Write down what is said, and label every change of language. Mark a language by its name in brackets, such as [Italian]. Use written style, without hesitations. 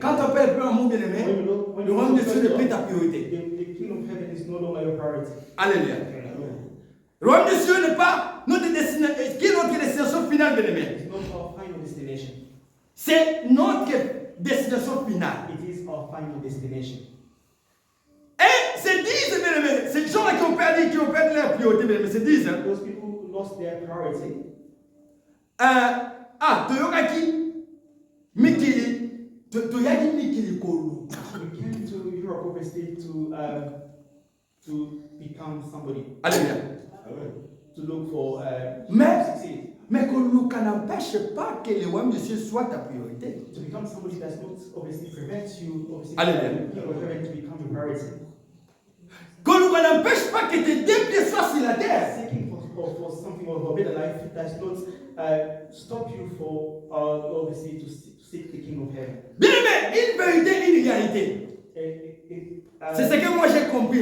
[French] Quand on perd le premier amour, bien aimé, le royaume de Dieu n'est plus ta priorité. [English] The kingdom of heaven is no longer your priority. [French] Alléluia. Le royaume de Dieu n'est pas notre destination. Qui est notre destination finale, bien aimé? [English] It's not our final destination. [French] C'est notre destination finale. [English] It is our final destination. [French] Et c'est 10, bien aimé. Ces gens-là qui ont perdu leur priorité, bien aimé, c'est 10. Hein? [English] Those people who lost their priority. [Lingala] Toyokaki Mikili, Toyaki Mikili Kolu. [English] We came to Europe obviously to become somebody. [French] Alléluia. [English] To look for [French] Mais, [English] to succeed. [French] mais Kolu, ça n'empêche pas que le royaume de Dieu soit ta priorité. [English] To become somebody does not obviously prevent you obviously [French] Alléluia. [English] to become your priority. [French] Kolu, ça n'empêche pas que tes deux pieds soient sur la terre. [English] Seeking for something or a better life does not stop you for obviously to seek the kingdom of heaven. [French] Bien aimé, une vérité, une réalité. C'est ce que moi j'ai compris.